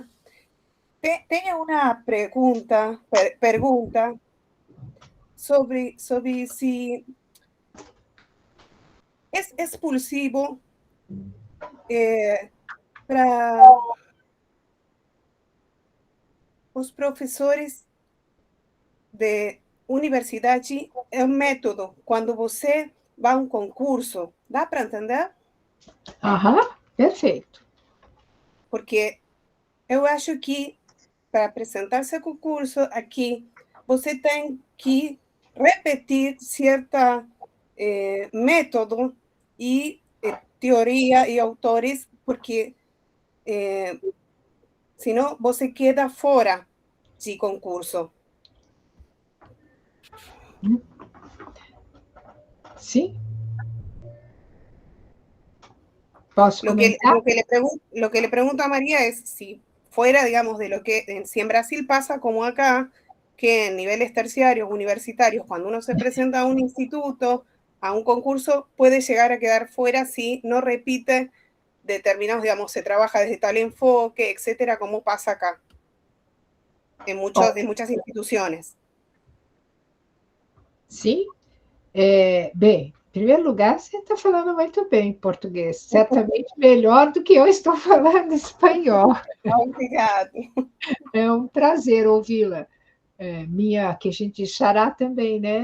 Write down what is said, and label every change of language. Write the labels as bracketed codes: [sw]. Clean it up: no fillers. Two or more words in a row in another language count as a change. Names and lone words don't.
[pt] Tenho uma pergunta sobre se é possível para os professores de universidade, é um método. Quando você vai a um concurso, dá para entender? Aham, perfeito. Porque eu acho que para apresentar seu concurso aqui, você tem que repetir [es] cierta método y teoría y autores, [pt] porque senão você queda fora de concurso. Sim. Posso comentar? [es] Lo que le pregunto a María es si fuera, digamos, de lo que si en Brasil pasa como acá, que en niveles terciarios, universitarios, cuando uno se presenta a un instituto, a un concurso, puede llegar a quedar fuera si no repite determinados, digamos, se trabaja desde tal enfoque, etcétera, como pasa acá, en muchas instituciones. [pt] Sim. Bem, em primeiro lugar, você está falando muito bem português, certamente melhor do que eu estou falando espanhol. Obrigado. É um prazer ouvi-la. Que a gente diz xará também, né?